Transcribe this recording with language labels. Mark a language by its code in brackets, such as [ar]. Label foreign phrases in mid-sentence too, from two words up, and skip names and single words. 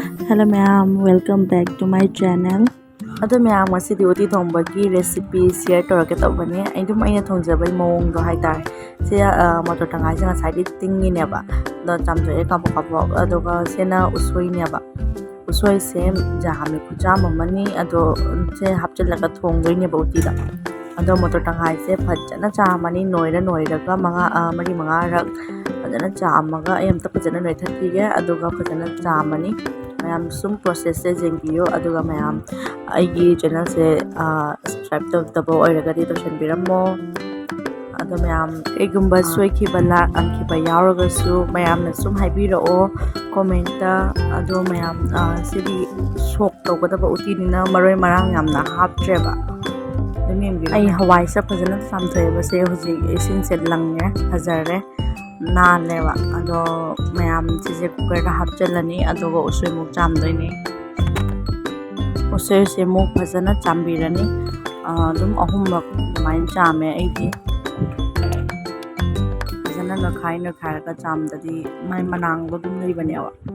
[en] Hello ma'am, welcome back to my channel. [mni] Ado ma'am masidi uti thongbagi recipe share torake tawbani. Aidum aina thongjabai mawong do haitar. Se motor tangai se ngasai di tingi ne ba. Do chamjo e kapo kapo adoga sena usoi ne ba. Usoi se jahami kujam mani ado se hapchalaga thongdoi ne ba uti da. Ado motor tangai se phajana chamani noira ka mari manga rak phajana chamaga ayam ta phajana noi thati ge adoga phajana chamani. मैम सुम प्रोसेस से जेंगियो अदुगा मैम आईगी चैनल से सब्सक्राइब तब ओइरगदी तौसनबिरमो अदो मैम एगुंबा सोइखिबला अंखिबा यावरगसु मैम न सुम हाइबिरओ कमेंट अदो मैम सिदी सोक तौगदबा उतिनिना मरोय मरांग यामना हापट्रेबा आई हवाई से फजन सामथोयबा से हुजि इसिंग से लंगे फजरे नालेवा अदो मैम चीज़े कुकर दा हापचलनी अदोगा उसोय मुक चामदोइनी उसोय से मुक फजना चामबिरनी अदुम अहुमरक माइन चामे आइदि फजना नखारगा चामददी माइ मनांगदो दुम लैबनेवा